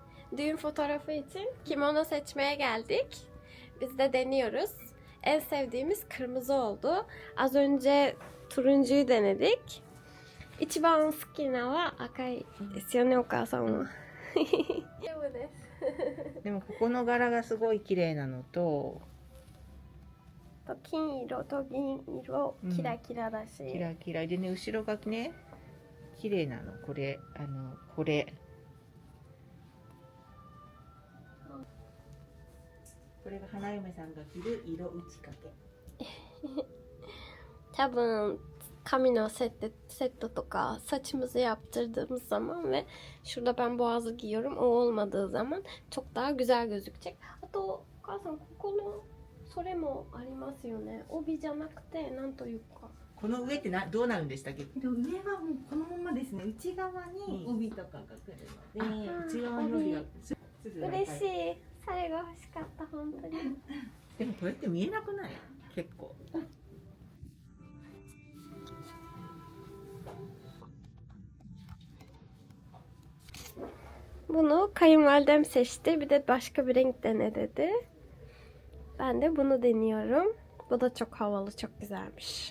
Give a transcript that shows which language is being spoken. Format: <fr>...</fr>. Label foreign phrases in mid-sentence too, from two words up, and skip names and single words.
<tr>Düğün fotoğrafı için kimono seçmeye geldik. Biz de deniyoruz. En sevdiğimiz kırmızı oldu. Az önce turuncuyu denedik.</tr> <ja>一番好きなは赤いですよね、お母さんは。そうです。でもここの柄がすごい綺麗なのと、金色と銀色、キラキラだし。キラキラでね、後ろがね、綺麗なの。これ、これ。これが花嫁さんが着る色打ち掛け。多分髪のセットとか</ja> <tr>saçımızı yaptırdığımız zaman ve şurada ben boğazı giyiyorum, o olmadığı zaman çok daha güzel gözükecek.</tr> <ja>あと、お母さん、ここのそれもありますよね。帯じゃなくて、なんというか。この上ってどうなるんでしたっけ？上はもうこのままですね。内側に帯とかが来るので、内側の帯がすぐ嬉しい。それが欲しかった、本当に。でもこれって見えなくない？結構。</ja> <tr>Bunu kayınvalidem seçti. Bir de başka bir renk dene dedi. Ben de bunu deniyorum. Bu da çok havalı, çok güzelmiş.</tr>